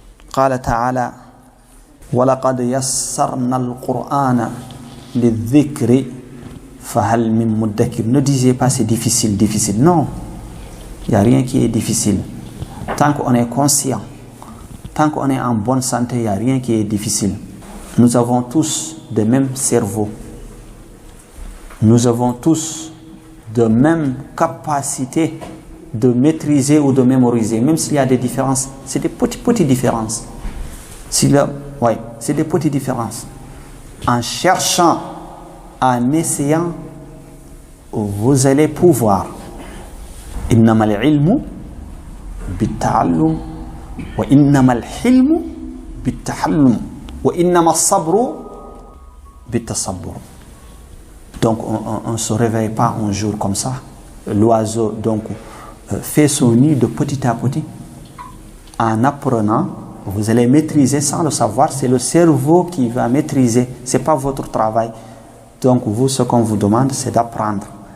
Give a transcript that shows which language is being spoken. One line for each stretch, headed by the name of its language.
Arabic: قال تعالى ولقد يسرنا القرآن للذكر فهل من مدكر.
French: Ne disez pas c'est difficile. Non, il n'y a rien qui est difficile. Tant qu'on est conscient, tant qu'on est en bonne santé, il n'y a rien qui est difficile. Nous avons tous le même cerveau. Nous avons tous de même capacité de maîtriser ou de mémoriser, même s'il y a des différences. C'est des petites différences. C'est des petites différences. En cherchant, en essayant, vous allez pouvoir.
Arabic: إنما العلم بالتعلم وإنما الحلم بالتحلم وإنما الصبر بالتصبر.
French: Donc on ne se réveille pas un jour comme ça. L'oiseau donc fait son nid de petit à petit. En apprenant, vous allez maîtriser sans le savoir. C'est le cerveau qui va maîtriser. Ce n'est pas votre travail. Donc vous, ce qu'on vous demande, c'est d'apprendre.